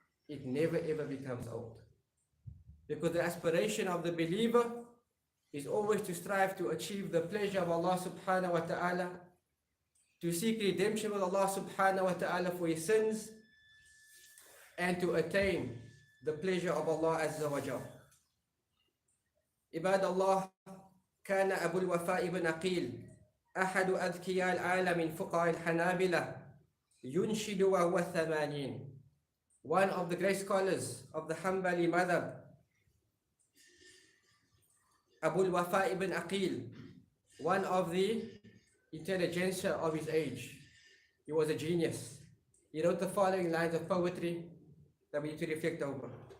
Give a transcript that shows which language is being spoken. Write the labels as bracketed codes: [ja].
[en] it never ever becomes old. Because the aspiration of the believer is always to strive to achieve the pleasure of Allah subhanahu wa ta'ala, to seek redemption with Allah subhanahu wa ta'ala for his sins, and to attain the pleasure of Allah azza wa jal. [ar] عباد الله، كان أبو الوفاء بن عقيل أحد أذكياء العالم من فقهاء الحنابلة ينشد وهو 80. [en] One of the great scholars of the Hanbali madhab, Abu al-Wafa ibn Aqil, one of the intelligentsia of his age. He was a genius. He wrote the following lines of poetry that we need to reflect over.